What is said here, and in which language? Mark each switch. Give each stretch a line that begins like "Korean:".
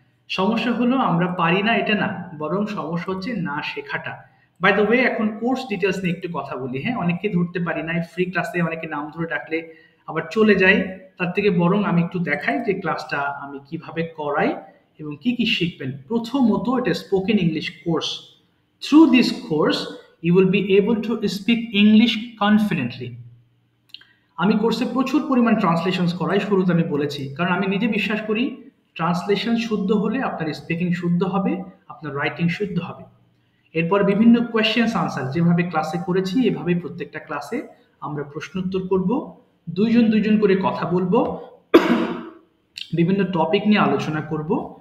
Bangla: সমস্যা হলো আমরা পারি না এটা না, বরং সমস্যা হচ্ছে না শেখাটা। বাই দ্য ওয়ে, এখন কোর্স ডিটেলস নিয়ে একটু কথা বলি। হ্যাঁ, অনেককে ধরতে পারি না ফ্রি ক্লাসে, অনেকে নাম ধরে ডাকলে আবার চলে যায়। তার থেকে বরং আমি একটু দেখাই যে ক্লাসটা আমি কিভাবে করাই এবং কি কি শিখবেন। প্রথমত, এটা spoken English course.
English: Through this course, you will be able to speak English confidently.
Bangla: আমি কোর্সে প্রচুর পরিমাণ ট্রান্সলেশনস করাই, শুরুতে আমি বলেছি, কারণ আমি নিজে বিশ্বাস করি ট্রান্সলেশন শুদ্ধ হলে আপনার স্পিকিং শুদ্ধ হবে, আপনার রাইটিং শুদ্ধ হবে। এরপর বিভিন্ন কোয়েশ্চেন্স আনসার যেভাবে ক্লাসে করেছি এভাবে প্রত্যেকটা ক্লাসে আমরা প্রশ্ন উত্তর করব, দুইজন করে কথা বলবো, বিভিন্ন টপিক নিয়ে আলোচনা করব।